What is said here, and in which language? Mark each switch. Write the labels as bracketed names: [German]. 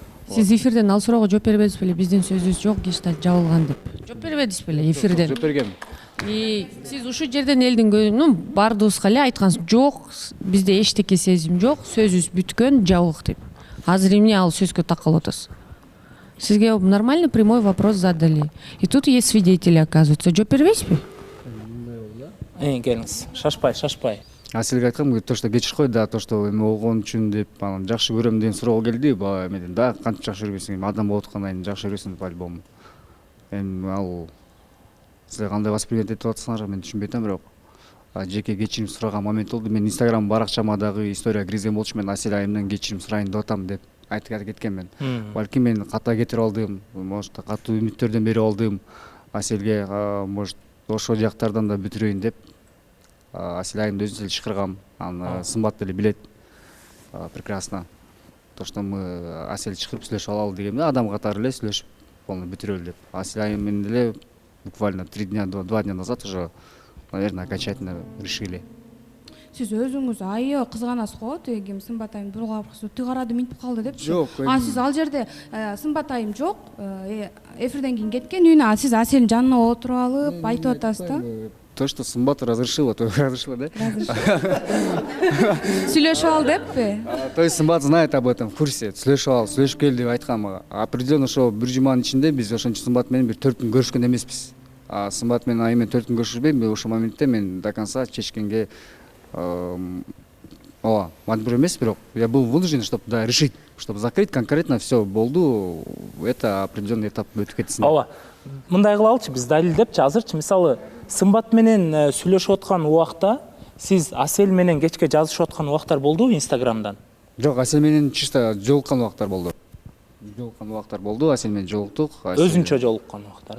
[Kyrgyz] Сиз эфирден ал суроого жооп бербедиңиз беле? Биздин сөзүбүз жок, гештальт жабылган деп. Жооп бербедиңиз беле эфирден? Жооп бергем. Сиз ушул жерден элдин баардыгыбызга эле айткансыз, жок, бизде эчтеке сезим жок, сөзүбүз бүткөн, жабык деп. Азыр эмне ал сөзгө такалып атасыз? [Russian] Сизге нормальный прямой вопрос задали. И тут есть свидетели, оказывается. [Kyrgyz] Жооп бербейсизби? Келиңиз, шашпай. Аселге айткам, то, что кечиш кой, да, то, что эме болгон үчүн деп, анан жакшы көрөм деген суроого келди. Эмеден да, кантип жакшы көрбөйсүң, адам болуп аткандан кийин жакшы көрөсүң по-любому. Эми ал силер кандай восприятие этип атасыңар, мен түшүнбөй атам, бирок жеке кечирим сураган момент болду. Мен Instagram баракчама дагы история киргизген болчу, мен Асель айымдан кечирим сурайын деп атам деп айтып кеткенмин. Балким мен ката кетирип алдым, может, катуу үмүттөрдөн берип алдым. Аселге, может, ошол жактардан да бүтүрөйүн деп Асель айымды өзүн эле чакыргам. Аны Сымбат деле билет прекрасно. [Russian] То, что мы [Kyrgyz] Асель чакырып сүйлөшүп алалы дегенде, адам катары эле сүйлөшүп полный бүтүрөлү деп. [Russian] Асель [Kyrgyz] айым менен деле [Russian] буквально 2 дня назад уже, наверное, окончательно решили. [Kyrgyz] Сиз өзүңүз айы кызганасыз го, тиги Сымбат айым бургап, тиги карады минтип калды депчи. Жок. Сиз ал жерде Сымбат айым жок, эфирден кийин кеткен үйүнө, сиз Аселдин жанына отуруп алып айтып атасыз да? [Russian] То, что Сымбат разрешила, то разрешила, да? [Kyrgyz] Сүйлөшүп ал деппи? [Russian] То есть Сымбат знает об этом, в курсе. [Kyrgyz] Сүйлөшүп ал, сүйлөшүп кел деп айткан мага. Определенно ошо бир жуманын ичинде биз ошончо Сымбат менен бир 4 күн көрүшкөн эмеспиз. Сымбат менен айым менен 4 күн көрүшпөйм, ошол моментте мен [Russian] до конца [Kyrgyz] чечкенге мажбур эмес, бирок [Russian] я был вынужден, чтобы решить, чтобы закрыть конкретно все [Kyrgyz] болду. [Russian] Это определенный этап [Kyrgyz] өтүп кетсин. Ооба. Мындай кылалычы, биз далилдепчи, азырчы мисалы Сымбат менен сүйлөшүп аткан убакта сиз Асель менен кечке жазышып аткан убактар болдубу Инстаграмдан? Жок, Асель менен чисто жолуккан убактар болду. Асель менен жолуктук. Өзүнчө жолуккан убактар.